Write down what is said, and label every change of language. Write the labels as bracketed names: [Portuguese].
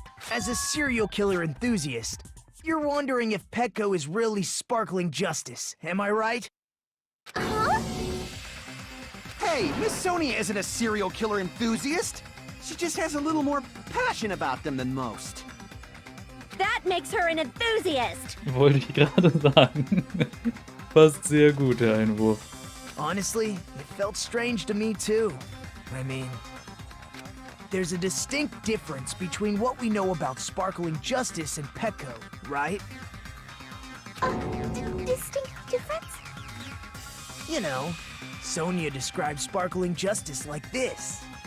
[English] As a serial killer enthusiast, you're wondering if Peko is really sparkling justice, am I right? Hey, Miss Sonia isn't a serial killer enthusiast. She just has a little more passion about them than most. That makes her an enthusiast. [German] Wollte ich gerade sagen. Passt sehr gut, der Einwurf. [English] Honestly, it felt strange to me too. I mean, there's a distinct difference between what we know about sparkling justice and Peko, right? Distinct difference? You know, Sonia describes sparkling justice like this.